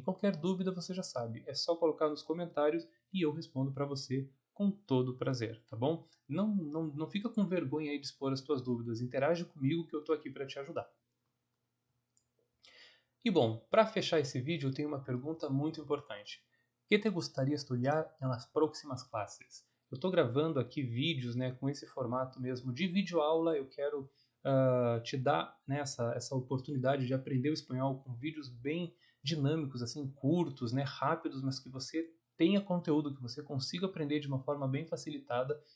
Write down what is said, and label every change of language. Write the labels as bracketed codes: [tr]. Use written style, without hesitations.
[pt] Qualquer dúvida você já sabe. É só colocar nos comentários e eu respondo para você com todo prazer, tá bom? Não fica com vergonha aí de expor as tuas dúvidas. Interage comigo que eu estou aqui para te ajudar. E bom, para fechar esse vídeo, eu tenho uma pergunta muito importante. [es] ¿Qué te gustaría estudiar en las próximas clases? [pt] Eu estou gravando aqui vídeos, né, com esse formato mesmo de videoaula. Eu quero te dar, né, essa oportunidade de aprender o espanhol com vídeos bem dinâmicos, assim, curtos, né, rápidos, mas que você tenha conteúdo, que você consiga aprender de uma forma bem facilitada.